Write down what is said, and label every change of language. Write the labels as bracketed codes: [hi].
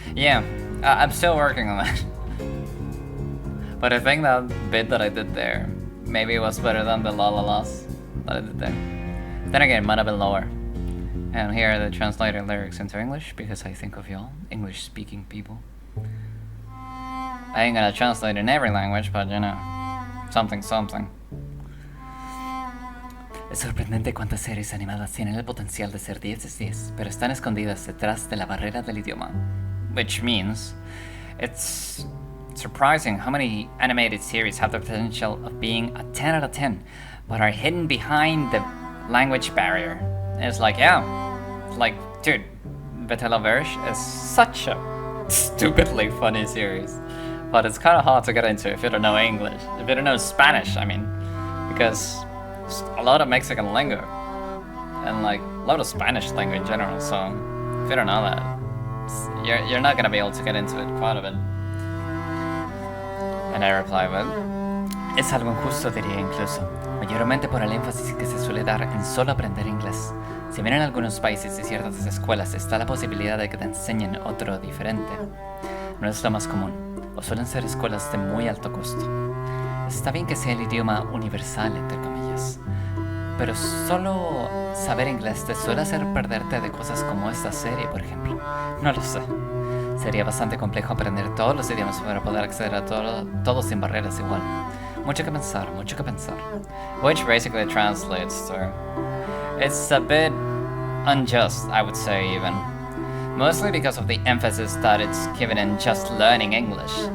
[en] Yeah, I'm still working on that. But I think that bit that I did there, maybe it was better than the la la la's that I did there. Then again, it might have been lower. And here are the translated lyrics into English, because I think of y'all, English-speaking people. I ain't gonna translate in every language, but you know, something. [es] Es sorprendente cuántas series animadas tienen el potencial de ser 10 de 10, pero están escondidas detrás de la barrera del idioma. [en] Which means, it's surprising how many animated series have the potential of being a 10 out of 10, but are hidden behind the language barrier. And it's like, yeah, like, dude, Betela Verge is such a stupidly funny series, but it's kind of hard to get into if you don't know English, if you don't know Spanish, I mean, because a lot of Mexican lingo and like a lot of Spanish lingo in general, so if you don't know that, you're not gonna be able to get into it quite a bit. And I reply with, [es] Es algo injusto, diría incluso, mayormente por el énfasis que se suele dar en solo aprender inglés. Si bien en algunos países y ciertas escuelas está la posibilidad de que te enseñen otro diferente, no es lo más común, o suelen ser escuelas de muy alto costo. Está bien que sea el idioma universal, entre comillas, pero solo saber inglés te suele hacer perderte de cosas como esta serie, por ejemplo. No lo sé. Sería bastante complejo aprender todos los idiomas para poder acceder a todo sin barreras igual. Mucho que pensar, mucho que pensar. [en] Which basically translates to, it's a bit unjust, I would say even. Mostly because of the emphasis that it's given in just learning English.